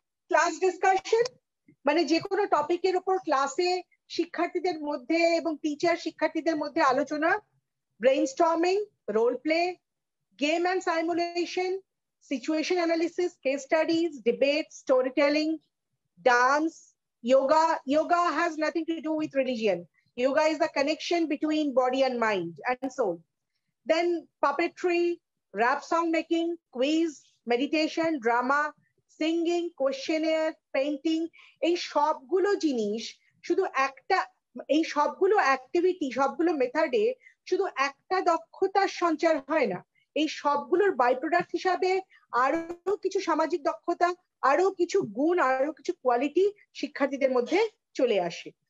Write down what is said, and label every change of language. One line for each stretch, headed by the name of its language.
Bangla: Class discussion মানে যে কোনো টপিকের উপর ক্লাসে শিক্ষার্থীদের মধ্যে এবং টিচার শিক্ষার্থীদের মধ্যে আলোচনা, brainstorming, role play, game and সাইমুলেশন, situation analysis, case studies, debate, story telling, dance,
English: yoga has nothing to do with religion. Yoga is the connection between body and mind and soul. Then puppetry, rap song making, quiz, meditation, drama, singing, questionnaire, painting,
Bangla: এই সবগুলো জিনিস শুধু একটা, এই সবগুলো activity, সবগুলো মেথডে শুধু একটা দক্ষতার সঞ্চার হয় না, এই সবগুলোর বাই প্রোডাক্ট হিসাবে আরো কিছু সামাজিক দক্ষতা, আরো কিছু গুণ, আরো কিছু কোয়ালিটি শিক্ষার্থীদের মধ্যে চলে আসে।